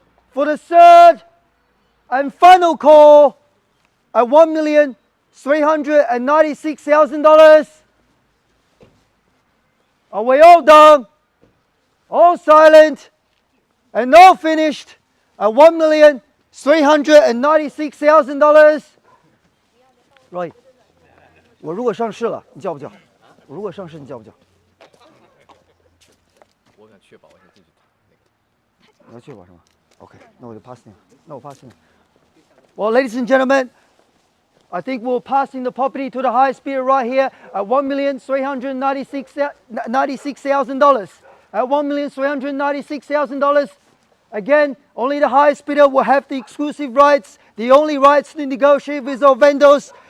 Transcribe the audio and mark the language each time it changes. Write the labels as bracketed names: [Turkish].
[English] For the third and final call at $1,396,000. Are we all done? All silent and all finished at $1,396,000? Right. [Chinese] 我如果上市了，你叫不叫？我如果上市，你叫不叫？我想确保我先进去谈那个。你要确保是吗 ？OK， 那我就 pass 你了。那我 pass 你了。 [English] Well, ladies and gentlemen, I think we're passing the property to the highest bidder right here at $1,396,000. At $1,396,000. Again, only the highest bidder will have the exclusive rights, the only rights to negotiate with our vendors.